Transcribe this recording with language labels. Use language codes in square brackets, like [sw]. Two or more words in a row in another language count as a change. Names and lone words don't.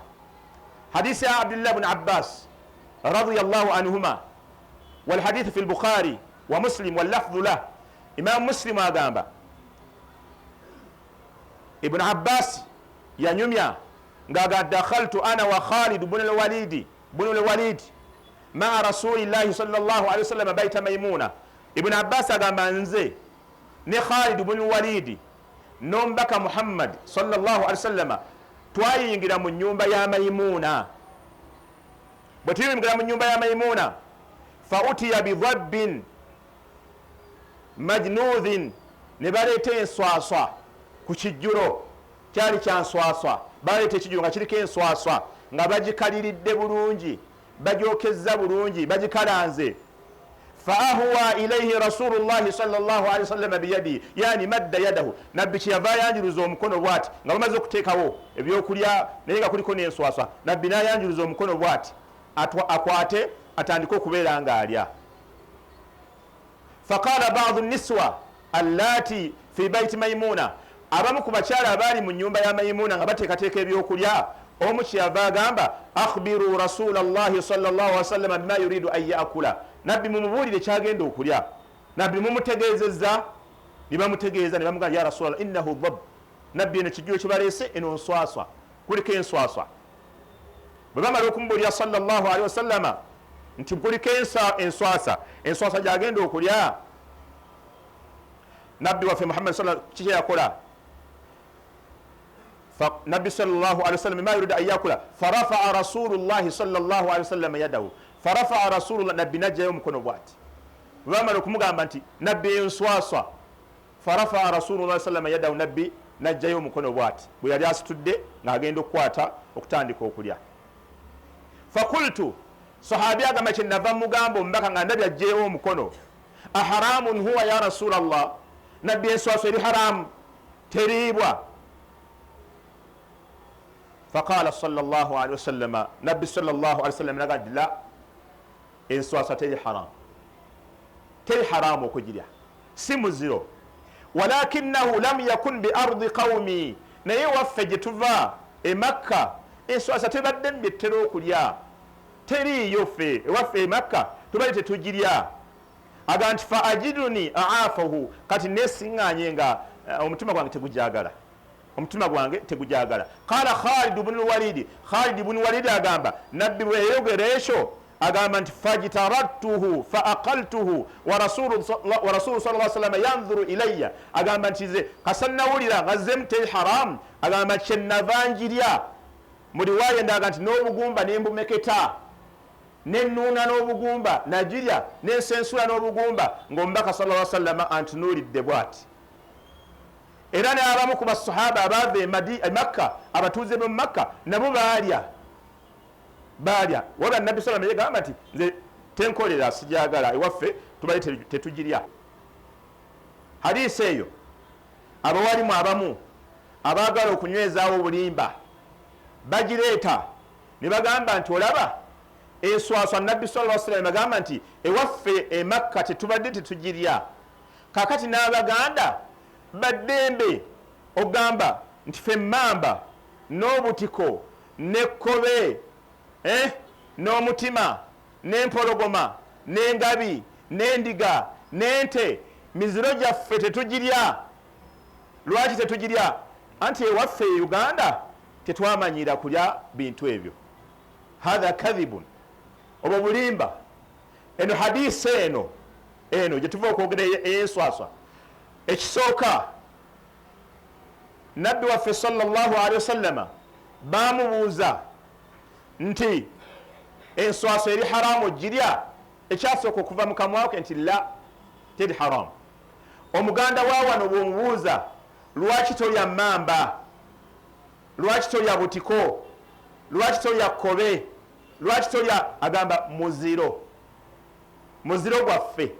[lg] Hadisi ya [ar] عبد الله بن عباس رضي الله عنهما والحديث في البخاري ومسلم واللفظ له. Imam Muslim [lg] agamba Ibn Abbas yanyumya ngaga [ar] دخلت أنا وخالد بن الوليد مع رسول الله صلى الله عليه وسلم بيت ميمونة. [lg] Ibn Abbas agamba nze ne Khalid ibn al-Walid nombaka Muhammad [ar] صلى الله عليه وسلم [lg] twayingira mu nyumba ya Maimuna. Bwe tuyingira mu nyumba ya Maimuna, [ar] فأتي بضب محنوذ, [lg] ne baleeta enswaswa ku kijjulo, kyali kya nswaswa. Baleeta ekijjulo nga kiriko enswaswa nga bagikaliridde bulungi, bagyokezza bulungi, bagikalanze. [ar] فأهوى إليه رسول الله صلى الله عليه وسلم بيده يعني مد يده, [lg] nabbi kyeyava yanjuluza omukono bw'ati nga bamaze okuteekawo ebyokulya naye nga kuliko n'enswaswa. Nabbi n'ayanjuluza omukono bw'ati akwate atandike okubeera ng'alya. [ar] فقال بعض النسوة اللاتي في بيت ميمونة, [lg] abamu ku bakyala abaali mu nyumba ya Maimuna nga bateekateeka ebyokulya, omu kyeyava agamba [ar] أخبروا رسول الله صلى الله عليه وسلم بما يريد أن يأكل, [lg] nabbi mumubuulire kyagenda okulya. Nabbi mumutegeezezza, ne bamutegeeza ne bamugamba [ar] يا رسول الله إنه ضب, [lg] nabbi eno kijjulo kye baleese eno nswaswa, kuliko enswaswa. Bwe bamala okumubuulira [ar] صلى الله عليه وسلم [lg] nti kuliko enswasa gyagenda okulya, nabbi waffe Muhammad [ar] صلى الله عليه وسلم [lg] kiki yakola? [ar] Nabbi صلى الله عليه وسلم ما يريد أن يأكل فرفع رسول الله صلى الله عليه وسلم يده، فرفع رسول الله, [lg] nabbi najjayo omukono bw'ati. Bwe bamala okumugamba nti nabbi enswaswa, [ar] فرفع رسول الله صلى الله عليه يده, [lg] nabbi najjayo omukono bw'ati bwe yali asitudde ng'agenda okukwata okutandika okulya. Fakultu, sahabi agamba kye nava mugamba omubaka nga nabbi ajjeewo omukono, [ar] أحرام هو يا رسول الله, [lg] nabbi enswaswa eri haramu teriibwa? [ar] فقال صلى الله عليه وسلم, nabbi صلى الله عليه وسلم nagadi la, [lg] enswaswa teri haramu okugirya, si muziro. [ar] ولكنه لم يكن بأرض قومي, [lg] naye waffe gye tuva e Makka enswaswa tebadde mbettera okulya, teriiyo ffe ewaffe e Makka tubali tetugirya. Aga nti [ar] فأجدني أعافه, [lg] kati nesiŋŋaanye nga omutima gwange tegujagala. [ar] Qala Khalid ibn al-Walid, Khalid ibn Walid [lg] agamba nabbi bwe yayogera ekyo agamba nti [ar] فاجتررته فأكلته ورسول الله صلى الله عليه وسلم ينظر إلي, [lg] agamba nti ze kasannawulira nga zemu teri haram, agamba kyenava njirya mu riwaya ndaga nti n'obugumba nembumeketa, nennuuna n'obugumba nagirya, nensensula n'obugumba, ng'omubaka [ar] صلى الله عليه وسلم [lg] antunuulidde bw'ati. Era n'abamu ku basahaba abaava e Makka, abatuuze b'e Makka nabo baalya. Wabula nabbi [ar] صلى الله عليه وسلم [lg] yagamba nti nze tenkolera, sijagala, ewaffe tubali tetugirya. Hadisi eyo abawalimu abamu abaagala okunywezaawo obulimba bagireeta ne bagamba nti olaba enswaswa nabbi [ar] صلى الله عليه وسلم [lg] agamba nti ewaffe e Makka tetubadde tetugirya. Kakati n'Abaganda baddembe ogamba nti ffe emmamba n'obutiko n'ekkobe n'omutima n'empologoma n'engabi n'endiga n'ente miziro gyaffe tetugirya. Lwaki tetugirya? Anti ewaffe e Uganda tetwamanyira kulya bintu ebyo. [ar] هذا كذب, [lg] obwo bulimba. Eno hadisi eno gye tuva okwogera ey'enswaswa. Ekisooka nabbi waffe [ar] صلى الله عليه وسلم [lg] bamubuuza nti enswaswa eri haramu ogirya? Ekyasooka okuva mu kamwa ke nti la, teri haramu. Omuganda wa wano bw'omubuuza lwaki tolya mmamba, lwaki tolya butiko, lwaki tolya kkobe, lwaki tolya, agamba muziro gwaffe.